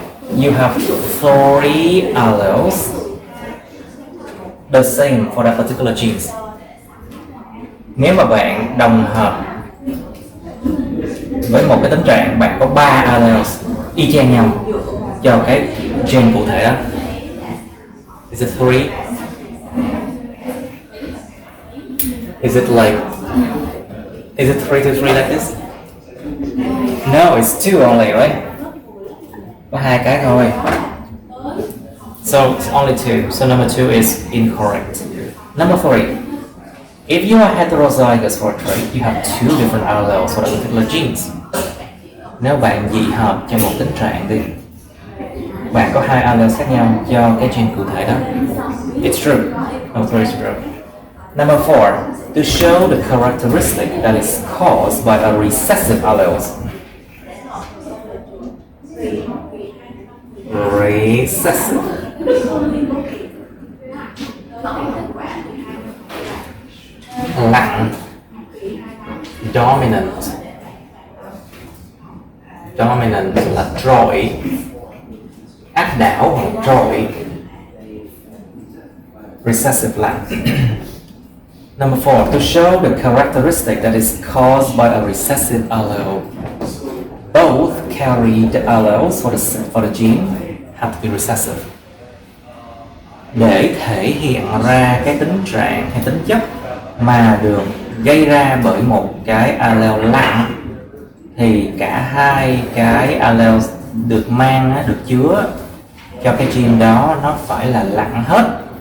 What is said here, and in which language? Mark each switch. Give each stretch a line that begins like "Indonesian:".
English: you have 3 alleles the same for that particular genes.
Vietnamese: Nếu mà bạn đồng hợp với một cái tính trạng, bạn có 3 alleles y chang nhau cho cái gen cụ thể đó.
English: Is it 3? Is it 3 to 3 like this? No, it's 2 only, right?
Vietnamese: Có 2 cái thôi.
English: So it's only 2. So number 2 is incorrect. Number 3. If you are heterozygous for a trait, you have 2 different alleles for the particular genes.
Vietnamese: Nếu bạn dị hợp cho một tính trạng đi, bạn có 2 alleles khác nhau cho cái gen cụ thể đó.
English: It's true. Number 3 is true. Number 4. To show the characteristic that is caused by a recessive alleles. Recessive.
Vietnamese: Lặng. Dominant. Dominant là trội, áp đảo hoặc trội.
English: Recessive lặng. Number 4. To show the characteristic that is caused by a recessive allele. Both carry the alleles for the gene have to be recessive.
Vietnamese: Để thể hiện ra cái tính trạng hay tính chất mà được gây ra bởi một cái allele lặng thì cả 2 cái alleles được mang, được chứa cho cái gene đó nó phải là lặng hết.